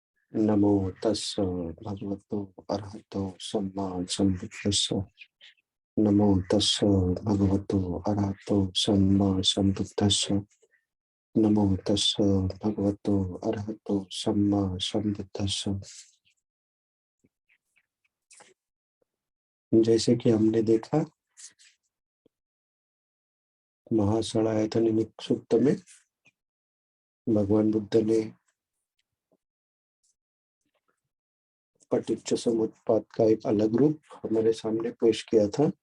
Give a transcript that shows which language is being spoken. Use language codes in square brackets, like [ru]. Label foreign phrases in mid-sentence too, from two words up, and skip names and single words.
[pi] नमो तस्स भगवतो अरहतो सम्मा सम्बुद्दस्स। नमो तस्स भगवतो अरहतो सम्मा सम्बुद्दस्स। नमो तस्स भगवतो अरहतो सम्मा सम्बुद्दस्स। [hi] जैसे कि हमने देखा महासड़ायतनिक सूक्त में भगवान बुद्ध ने [pi] पटिच्च समुत्पाद [hi] का एक अलग रूप हमारे सामने पेश किया था।